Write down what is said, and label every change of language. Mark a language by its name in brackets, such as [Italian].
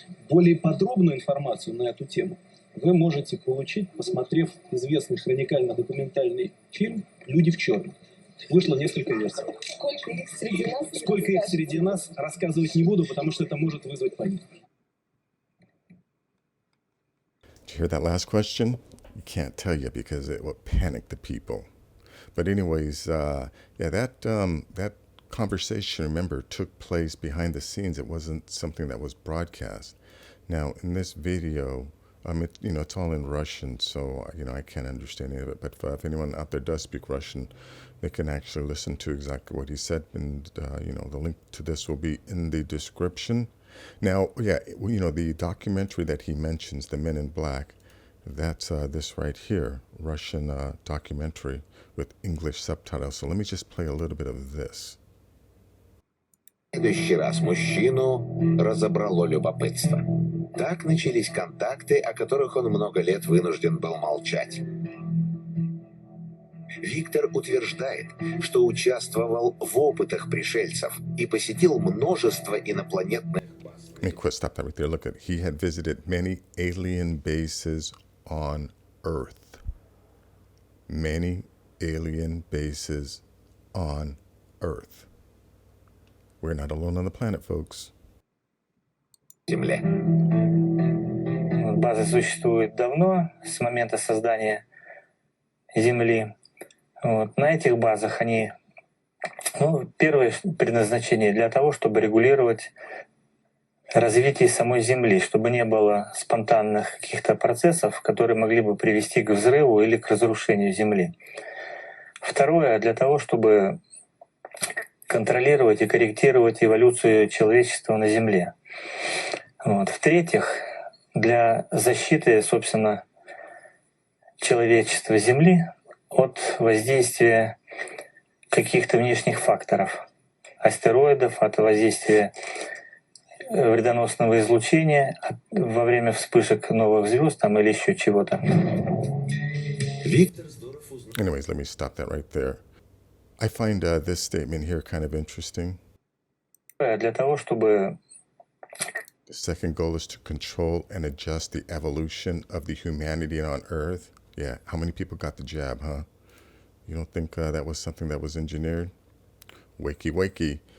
[Russian] Более подробную информацию на эту тему вы можете получить, посмотрев известный хроникально-документальный фильм «Люди в черном». Вышло несколько версий. Сколько их среди нас, рассказывать не буду, потому что это может вызвать панику. [English] Did you hear that last question? You can't tell you because it will panic the people. But anyways, yeah, that conversation, remember, took place behind the scenes. It wasn't something that was broadcast. Now, in this video, it's all in Russian, so, I can't understand any of it. But if anyone out there does speak Russian, they can actually listen to exactly what he said. And, the link to this will be in the description. Now, yeah, the documentary that he mentions, The Men in Black, that's this right here, Russian documentary with English subtitles. So let me just play a little bit of this. [Russian] В следующий раз мужчину разобрало любопытство. Так начались контакты, о которых он много лет вынужден был молчать. Виктор утверждает, что участвовал в опытах пришельцев и посетил множество инопланетных баз. [English] Let me stop that right there. Look at, he had visited many alien bases on Earth. Many alien bases on Earth. We're not alone on the planet, folks. [Russian] Земле. База существует давно, с момента создания Земли. На этих базах они, первое предназначение для того, чтобы регулировать развитие самой Земли, чтобы не было спонтанных каких-то процессов, которые могли бы привести к взрыву или к разрушению Земли. Второе, для того, чтобы контролировать и корректировать эволюцию человечества на Земле. В-третьих, для защиты, собственно, человечества Земли от воздействия каких-то внешних факторов, астероидов, от воздействия вредоносного излучения во время вспышек новых звезд или еще чего-то. [English] Anyways, let me stop that right there. I find this statement here kind of interesting. [Russian] Для того, чтобы [English] The second goal is to control and adjust the evolution of the humanity on Earth. Yeah, how many people got the jab, huh? You don't think that was something that was engineered? Wakey, wakey.